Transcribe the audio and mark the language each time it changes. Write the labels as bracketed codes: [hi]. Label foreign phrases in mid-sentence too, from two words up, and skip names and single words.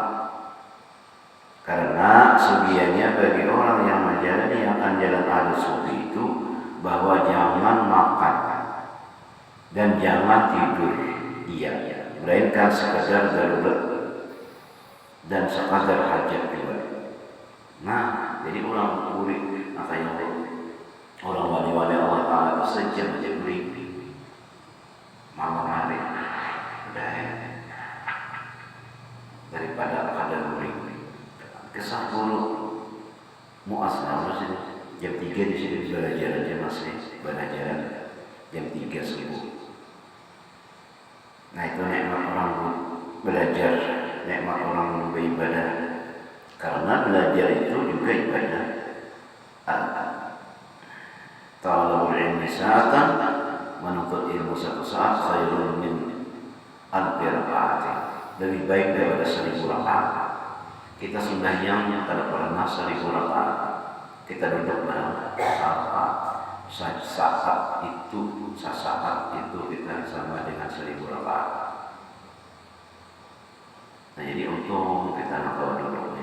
[bjn] Karena sebiannya bagi orang yang menjalani akan jalan ahli sufi itu bahwa jangan makan dan jangan tidur melainkan sekadar darurat dan sekadar hajat juga. Nah, jadi orang murid makanya orang wali-wali Allah Ta'ala itu sejam aja guring malam hari udah daripada kadar guring. Kesah dulu muasna masih jam 3 di sini belajar aja masih belajaran jam 3 subuh. Nah itu nikmat orang belajar, nikmat orang beribadah. Karena belajar itu juga ibadah. [ar] طلب العلم ساعة, [bjn] menuntut ilmu 1 saat [ar] خير من ألف ركعة, [bjn] lebih baik daripada 1000 rakaat. Kita sembahyang pada pernah 1000 rakaat. Kita duduk dalam saat itu kita sama dengan 1000 rakaat. Nah jadi untung kita nakal duduknya.